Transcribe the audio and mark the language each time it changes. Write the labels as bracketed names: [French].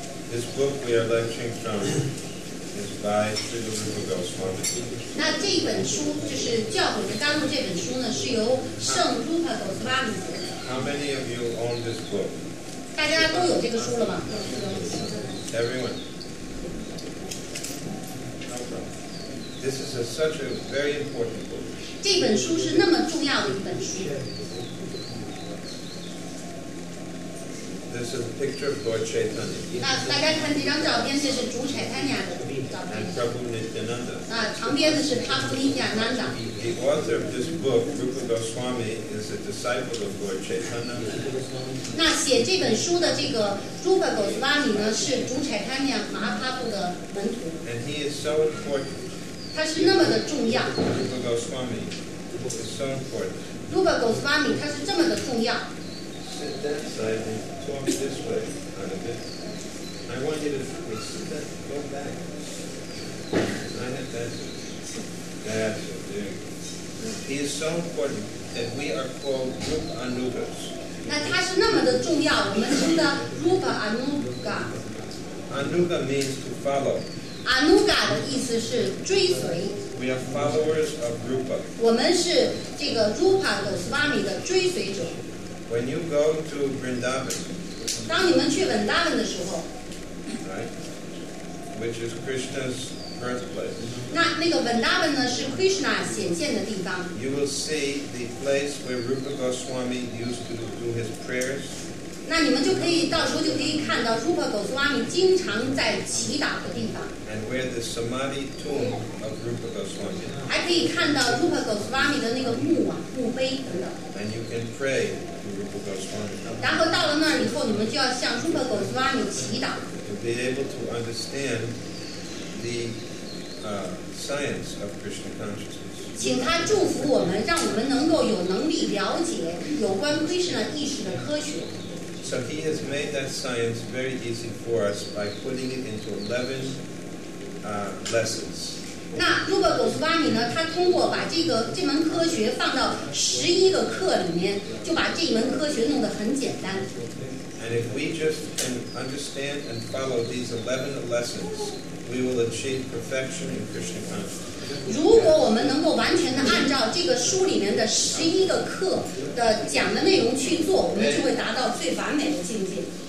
[English] This book we are lecturing from is by Srila Rupa Goswami. [Chinese] 那这本书就是《教诲的甘露》这本书呢，是由圣如帕狗斯巴米写的。 [English] How many of you own this book? [Chinese] 大家都有这个书了吗？ [English] Everyone? This is such a very important book. [Chinese] 这本书是那么重要的一本书。 [English] This is a picture of Lord Chaitanya [Chinese] 那大家看这张照片，这是主彩丹雅的照 [English] and [Chinese] 片。 [English] Prabhu Nityananda. [Chinese] 旁边的是帕布尼亚南达。 [English] The author of this book, Rupa Goswami, is a disciple of Lord Chaitanya. [Chinese] 那写这本书的这个朱帕狗斯巴米呢，是主彩丹雅马哈帕布的门徒。 [English] And he is so important. [Chinese] 他是那么的重要。 [English] Rupa Goswami is so important. [Chinese] 朱帕狗斯巴米他是这么的重要。 [English] Sit that side and talk this way out of it. I want you to sit that, go back. I have that. That's it. He is so important that we are called Rupa Anugas. [Chinese] 那他是那么的重要，我们称的 Rupa Anuga。 [English] Anuga means to follow. [Chinese] Anuga 的意思是追随。 [English] We are followers of Rupa. [Chinese] 我们是这个 Rupa 狗斯巴米的追随者。 [English] When you go to Vrindavan, [Chinese] 当你们去文达文的时候， [English] right, which is Krishna's birthplace, [Chinese] 那个文达文呢是 Krishna 显现的地方。 [English] you will see the place where Rupa Goswami used to do his prayers. [Chinese] 那你们就可以到时候就可以看到 Rupa 狗斯巴米经常在祈祷的地方， [English] And where the Samadhi tomb of Rupa Goswami. [Chinese] 还可以看到 Rupa 狗斯巴米的那个墓碑等等。 [English] And you can pray to Rupa Goswami [Chinese] 然后到了那儿以后，你们就要向 Rupa 狗斯巴米祈祷， [English] to be able to understand the science of Krishna consciousness. [Chinese] 请他祝福我们，让我们能够有能力了解有关 Krishna 意识的科学。 [English] So he has made that science very easy for us by putting it into 11 lessons. [Chinese] 那 Rupa 狗斯巴米呢？他通过把这门科学放到11个课里面，就把这一门科学弄得很简单。 [English] And if we just can understand and follow these 11 lessons, we will achieve perfection in Krishna consciousness. [Chinese] 如果我们能够完全的按照这个书里面的11个课的讲的内容去做，我们就会达到最完美的境界。